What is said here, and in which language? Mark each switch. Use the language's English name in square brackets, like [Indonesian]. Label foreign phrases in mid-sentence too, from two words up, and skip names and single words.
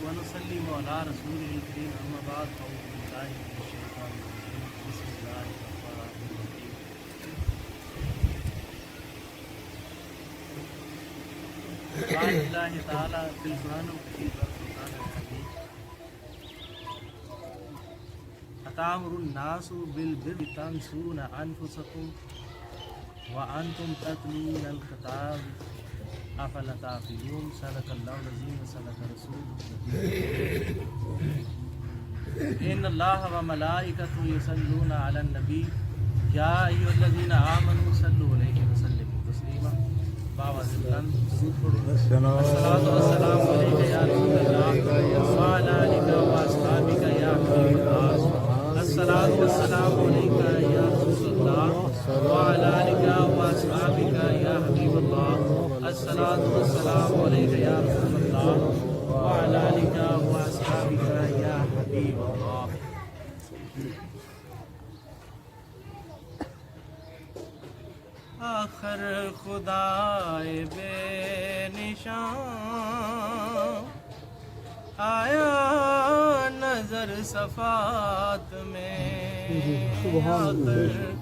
[Arabic] وسلم على رسول الكريم أما بعد أعوذ بالله من الشيطان الرجيم بسم الله الرحمن الرحيم قال الله تعالى في القرآن المجيد والفرقان الحميد أتأمرون الناس بالبر وتنسون أنفسكم وأنتم تتلون الكتاب أفلا تعقلون صدق الله العظيم وصدق رسوله النبي إن الله وملائكته يصلون على النبي يا أيها الذين آمنوا صلوا عليه و سلموا تسليما [Urdu] باآواز بلند درود پڑھو [Arabic] الصلاة والسلام عليك يا رسول الله وعلى آلك وأصحابك يا حبيب الله الصلاة والسلام عليك يا رسول الله وعلى آلك وأصحابك يا حبيب الله الصلاة والسلام عليك يا رسول الله وعلى آلك وأصحابك يا حبيب الله. [Urdu] آخر خدائے بےنشان آیا نظر صفات میں، آخر